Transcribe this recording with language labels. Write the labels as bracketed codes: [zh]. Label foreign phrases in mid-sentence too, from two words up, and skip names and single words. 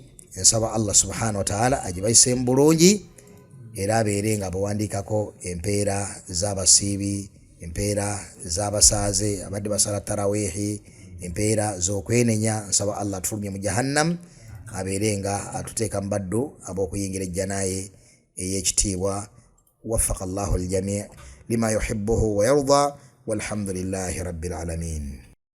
[lg] Nsaba Allah [ar] سبحانه وتعالى [lg] agibayise bulungi era abeere nga bawandikako empeera z'abasiibi, empeera z'abasaaze abadde basala tarawihi, empeera z'okwenenya. Nsaba Allah atufulumye mu jahannam, abeere nga atuteeka mu baddu ab'okuyingira ejjanaye ey'ekitiibwa. [ar] وفق الله الجميع لما يحبه ويرضى والحمد لله رب العالمين.